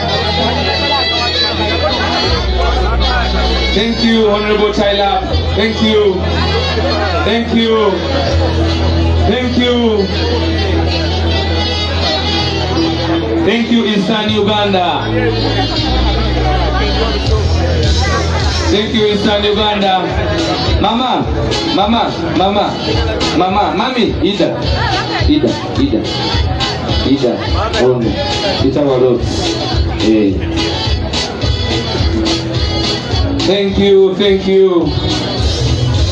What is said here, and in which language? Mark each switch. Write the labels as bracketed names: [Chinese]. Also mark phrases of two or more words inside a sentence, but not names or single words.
[English] Thank you, Honorable Tyler. Thank you. Thank you. Thank you. Thank you, Eastern Uganda. Thank you, Eastern Uganda. Mama, mama, mama, mama, mami, Ida, Ida, Ida, Ida, Ono, Ida Waros. Hey. Thank you, thank you.